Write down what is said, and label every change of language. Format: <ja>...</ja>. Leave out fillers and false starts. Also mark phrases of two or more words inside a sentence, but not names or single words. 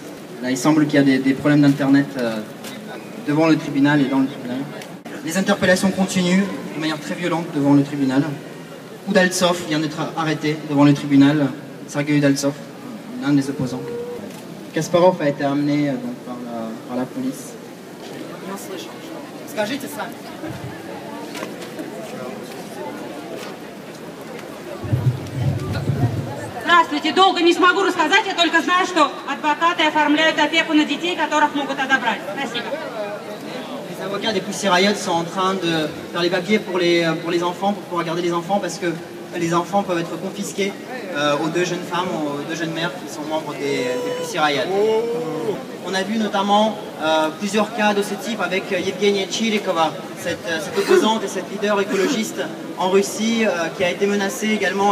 <fr>Là, il semble qu'il y a des problèmes d'internet devant le tribunal et dans le tribunal. Les interpellations continuent de manière très violente devant le tribunal. Udaltsov vient d'être arrêté devant le tribunal, Sergei Udaltsov, l'un des opposants. Kasparov a été amené donc, par la police.</fr> <ru>Скажите сами. Здравствуйте, долго не смогу рассказать, я только знаю, что адвокаты оформляют опеку на детей, которых могут отобрать. Спасибо.</ru> <fr>Les avocats des Pussy Riot sont en train de faire les papiers pour les enfants, pour pouvoir garder les enfants, parce que les enfants peuvent être confisqués aux 2 jeunes femmes, aux 2 jeunes mères qui sont membres des Pussy Riot. On a vu notamment plusieurs cas de ce type avec Yevgenia Chirikova, cette opposante et cette leader écologiste en Russie qui a été menacée également.</fr>